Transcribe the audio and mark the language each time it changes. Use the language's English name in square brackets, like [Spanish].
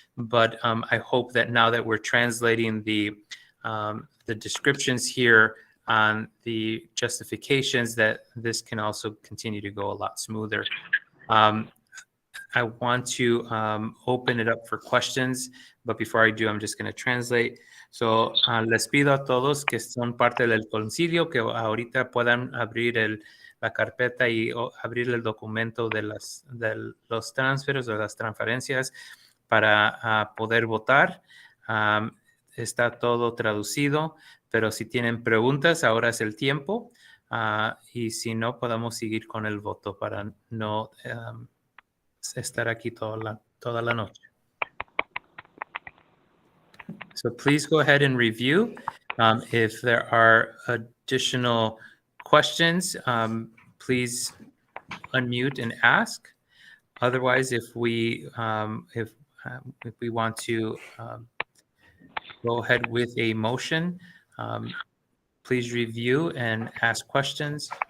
[English] But I hope that now that we're translating the descriptions here on the justifications, that this can also continue to go a lot smoother. I want to open it up for questions, but before I do, I'm just going to translate. [Spanish] So les pido a todos que son parte del concilio que ahorita puedan abrir la carpeta y abrir el documento de los transferos o las transferencias para poder votar. Está todo traducido, pero si tienen preguntas, ahora es el tiempo. Y si no, podemos seguir con el voto para no estar aquí toda la noche. [English] So please go ahead and review. If there are additional questions, please unmute and ask. Otherwise, if we want to go ahead with a motion, please review and ask questions.